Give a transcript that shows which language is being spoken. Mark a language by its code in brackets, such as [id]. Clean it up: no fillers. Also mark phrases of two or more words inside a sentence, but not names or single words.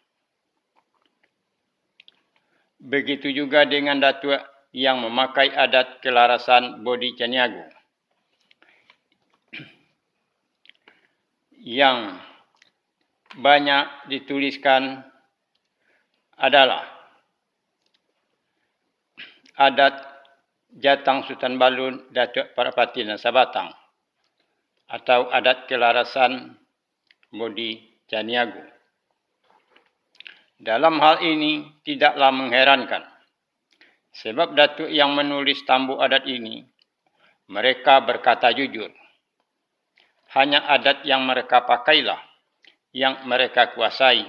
[id] Begitu juga dengan datuk yang memakai adat kelarasan Bodi Caniago. Yang banyak dituliskan adalah adat Jatang Sultan Balun Datuk Parapati dan Sabatang atau adat kelarasan Bodi Caniago. Dalam hal ini tidaklah mengherankan, sebab datuk yang menulis tambo adat ini, mereka berkata jujur. Hanya adat yang mereka pakailah yang mereka kuasai.